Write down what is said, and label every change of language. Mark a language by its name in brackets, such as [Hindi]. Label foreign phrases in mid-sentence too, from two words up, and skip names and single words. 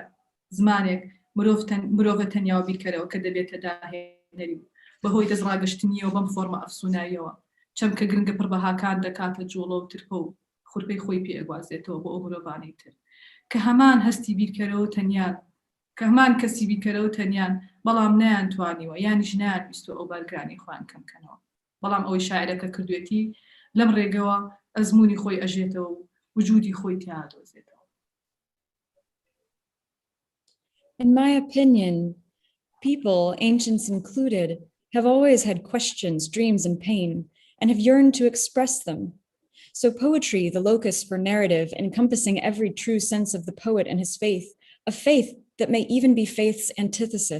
[Central Kurdish] زمانێک مرۆڤە تەنیا و بیرکەرەوە کە دەبێتە داهێنەری و بەهۆی دەستڕاگەشتنیەوە بەم فۆرمە ئەفسوناییەوە چەمکە گرنگە پڕبەهاکان دەکاتە جوڵە و ترپە و خورپەی خۆی پێ ئەگوازێتەوە بۆ ئەو مرۆڤانەی تر کە هەمان هەستی بیرکەرەوە تەنیان، کە هەمان کەسی بیرکەرەوە تەنیان، بەڵام نەیانتوانیوە یانیش نەیانویستوە ئەو بارگرانی خۆیان کەمکەنەوە. بەڵام ئەوەی شاعرەکە کردوێتی لەم ڕێگەوە ئەزمموی خۆی ئەژێتەوە و وجودی خۆی تیادۆزێتەوە. [English] In my opinion, people, ancients included, have always had questions, dreams, and pain, and have yearned to express them. So poetry, the locus for narrative, encompassing every true sense of the poet and his faith, a faith that may even be faith's antithesis.